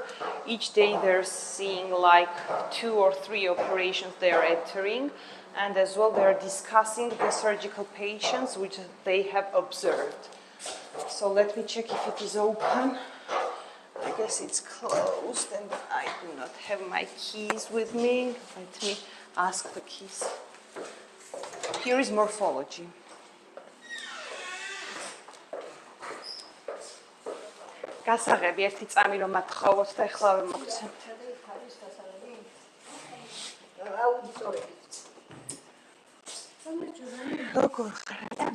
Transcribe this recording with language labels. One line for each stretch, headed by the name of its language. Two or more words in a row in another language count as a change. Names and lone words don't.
English: Each day they're seeing like 2 or 3 operations they're entering, and as well they're discussing the surgical patients which they have observed. So let me check if it is open. I guess it's closed and I do not have my keys with me. Let me ask the keys. Here is morphology.
Georgian: გასაღები ერთი წამი რომ მათხოვოთ და ეხლა მოგცემთ. როგორ ხარ?